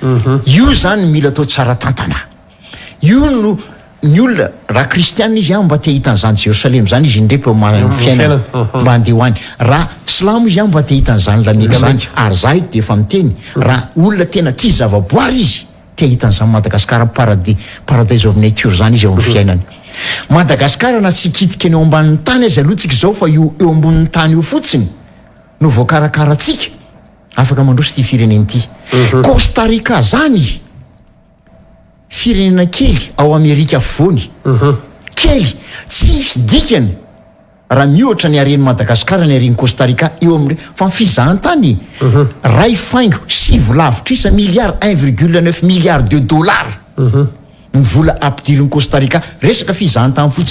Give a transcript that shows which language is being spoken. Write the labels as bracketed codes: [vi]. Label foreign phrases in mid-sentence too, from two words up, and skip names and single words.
[mg] io zany mila atao tsara tantana io no ny olona raha kristianina izy mba te hitan'izany Jérusalem zany izy indreky fiainana mba andeha hoany raha silamo izy mba te hitan'izany lameka zany ary za ito dia efa miteny raha olona tena tia zavaboary izy te hitan'izany Madagasikara [en] paradise of nature [mg] zany izy eo amin'ny fiainany Madagasikara na tsy hikitika ny eo ambanin'ny tany azy aloha tsika zao fa io eo ambonin'ny tany io fotsiny no voakarakaratsika afaka mandroso ty fireneny ty. Costa Rica zany firenena kely ao Amerika afovoany, kely tsisy dikany raha mihoatra ny areny Madagasikara ny areny Costa Rica eo amin'ny fa fizahantany ray faingo 7 lavitra milliard 1,9 [fr] milliard de dollars [mg] ny vola ampidiriny Costa Rica resaka fizahantany fotsiny.